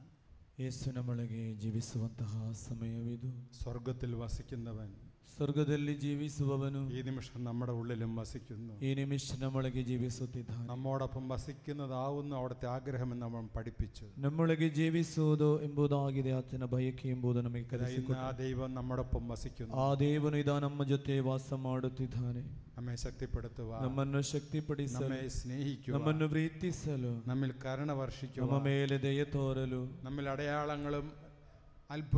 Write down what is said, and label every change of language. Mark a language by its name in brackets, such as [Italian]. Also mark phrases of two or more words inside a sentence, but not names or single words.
[Kannada] ಯೇಸು ನಮ್ಮೊಳಗೆ ಜೀವಿಸುವಂತಹ ಸಮಯವಿದು. [Malayalam] സ്വർഗത്തിൽ വസിക്കുന്നവൻ, [Kannada] ಸ್ವರ್ಗದಲ್ಲಿ ಜೀವಿಸುವವನು [Malayalam] ഈ നിമിഷം നമ്മുടെ ഉള്ളിലും വസിക്കുന്നു. [Kannada] ಈ ನಿಮಿಷ ನಮ್ಮೊಳಗೆ ಜೀವಿಸುತ್ತಿದ್ದಾನೆ. [Malayalam] നമ്മോടൊപ്പം വസിക്കുന്നതാവുന്ന അവിടുത്തെ ആഗ്രഹമെന്ന് നമ്മൾ പഠിപ്പിച്ചു. [Kannada] ನಮ್ಮೊಳಗೆ ಜೀವಿಸುವುದು ಎಂಬುದಾಗಿದೆ ಆತನ ಬಯಕೆ ಎಂಬುದು ನಮಗೆ ಕಲಿಸಿಕೊಟ್ಟನು. [Malayalam] ആ ദൈവം നമ്മോടൊപ്പം വസിക്കുന്നു. [Kannada] ಆ ದೇವನು ಇದ ನಮ್ಮ ಜೊತೆ ವಾಸ ಮಾಡುತ್ತಿದ್ದಾನೆ. [Malayalam] നമ്മെ ശക്തിപ്പെടുത്തുവാൻ, [Kannada] ನಮ್ಮನ್ನು ಶಕ್ತಿಪಡಿಸಲು, [Malayalam] നമ്മെ സ്നേഹിക്കുവാൻ, [Kannada] ನಮ್ಮನ್ನು ಪ್ರೀತಿಸಲು, [Malayalam] നമ്മിൽ കരുണ വർഷിക്കുവാൻ, [Kannada] ನಮ್ಮ ಮೇಲೆ ದಯೆ ತೋರಲು, [Malayalam] നമ്മിൽ അടയാളങ്ങളും